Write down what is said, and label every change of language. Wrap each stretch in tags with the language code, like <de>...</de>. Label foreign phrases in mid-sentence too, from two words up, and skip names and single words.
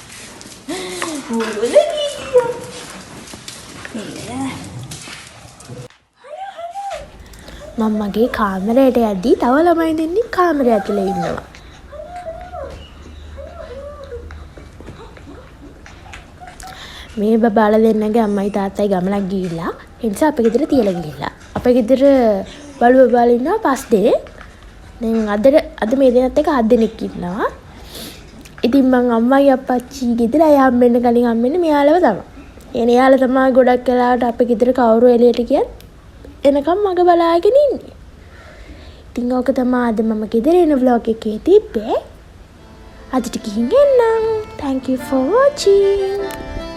<si>lagi. මම මගේ කාමරයට යද්දී තව ළමයි දෙන්නෙක් කාමරය ඇතුලේ ඉන්නවා. මේ බබාලා දෙන්නගේ අම්මයි තාත්තයි ගමනක් ගිහිල්ලා ඒ නිසා අපේ ගෙදර තියලා ගිහිල්ලා. අපේ ගෙදර බලු බබාලා ඉන්නවා 5 දෙනෙක්. දැන් අද මේ දෙනත් එක 7 දෙනෙක් ඉන්නවා. ඉතින් මං අම්මයි අප්පච්චි ගෙදර අය හම්බෙන්න කලින් හම්බෙන්නේ මෙයාලව තමයි. එනේ යාලා තමයි ගොඩක් වෙලාවට අපේ ගෙදර කවුරු එළියට ගියත් එනකම් මග බලාගෙන ඉන්නේ. ඉතින් ඕක තමයි අද මම ගෙදර එන vlog එකේ තිබ්බේ. අදට ගිහින් එන්නම්.</si> <en>Thank you for watching.</en>